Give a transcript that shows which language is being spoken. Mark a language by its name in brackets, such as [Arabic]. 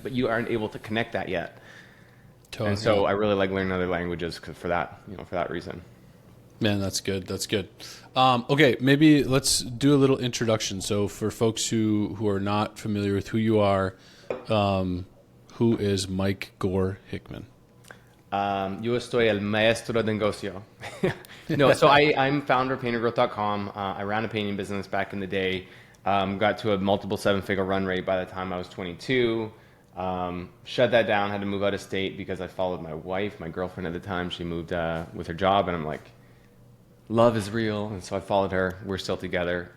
[English] But you aren't able to connect that yet. Totally. And so I really like learning other languages for that reason. Man, that's good. That's good. Okay, maybe let's do a little introduction. So for folks who are not familiar with who you are, who is Mike Gore Hickman? [Spanish] Yo estoy el maestro de negocio. [English] No, so I'm founder of paintergrowth.com. I ran a painting business back in the day. Got to a multiple 7-figure run rate by the time I was 22. Shut that down, had to move out of state because I followed my wife, my girlfriend at the time. She moved with her job, and I'm like, love is real. And so I followed her. We're still together.